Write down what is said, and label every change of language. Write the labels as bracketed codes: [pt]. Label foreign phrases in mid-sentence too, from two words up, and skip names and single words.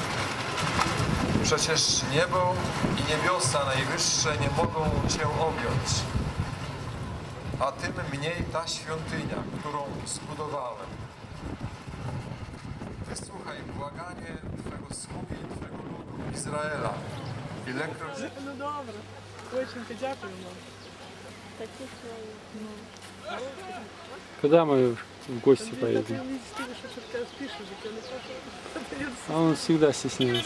[pl] Przecież niebo i niebiosa najwyższe nie mogą Cię objąć, a tym mniej ta świątynia, którą zbudowałem. Wysłuchaj błaganie Twego sługi i Twego ludu Izraela. Ilekroć... [uk] Ну добре. Очень дякуємо. [ru] Когда мы в гости поедем? А он всегда стесняется.